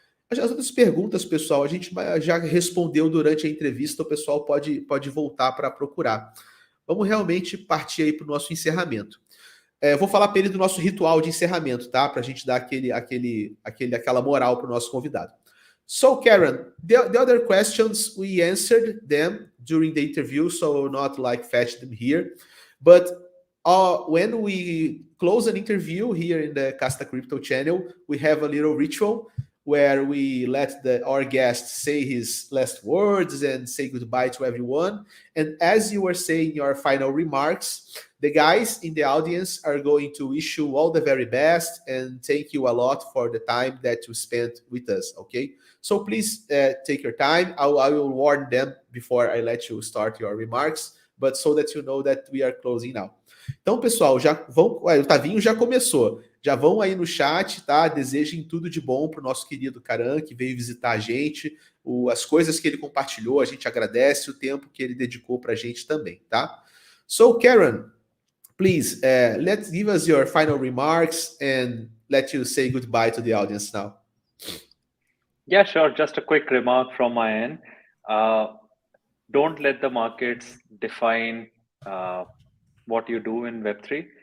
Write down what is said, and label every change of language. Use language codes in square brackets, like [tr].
[pt] As outras perguntas, pessoal, a gente já respondeu durante a entrevista, o pessoal pode voltar para procurar. Vamos realmente partir aí para o nosso encerramento. Vou falar para ele do nosso ritual de encerramento, tá? Para a gente dar aquela moral para o nosso convidado. [en] So, Karan, the other questions, we answered them during the interview, so not like fetch them here. But when we close an interview here in the Casta Crypto channel, we have a little ritual where we let our guest say his last words and say goodbye to everyone. And as you were saying your final remarks, the guys in the audience are going to wish you all the very best and thank you a lot for the time that you spent with us, okay? So please take your time. I will warn them before I let you start your remarks, but so that you know that we are closing now. [pt] Então, pessoal, já vão. O Tavinho já começou. Já vão aí no chat, tá? Desejem tudo de bom para o nosso querido Karan, que veio visitar a gente, as coisas que ele compartilhou, a gente agradece o tempo que ele dedicou para a gente também, tá? [en] So, Karan, please, let's give us your final remarks and let you say goodbye to the audience now. Yeah, sure. Just a quick remark from my end. Don't let the markets define what you do in Web3.